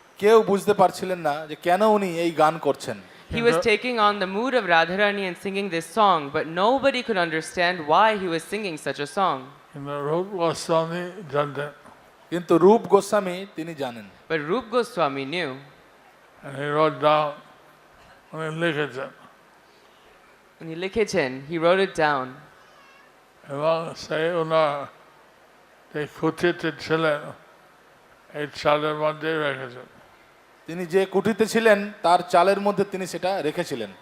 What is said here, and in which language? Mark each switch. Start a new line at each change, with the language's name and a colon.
Bangla: কেউ বুঝতে পারছিলেন না যে কেন উনি এই গান করছেন।
English: He was taking on the mood of Radharani and singing this song, but nobody could understand why he was singing such a song.
Bangla: কিন্তু রূপ গোস্বামী জানতেন। কিন্তু রূপ গোস্বামী তিনি জানেন।
English: But Rup Goswami knew. And he wrote down,
Bangla: উনি লিখেছেন।
English: When he Likhichen, he wrote it down.
Bangla: এবং সেই ওনার যে কুঠিতে ছিলেন এই চালের মধ্যে রেখেছেন। তিনি যে কুঠিতে ছিলেন তার চালের মধ্যে তিনি সেটা রেখেছিলেন।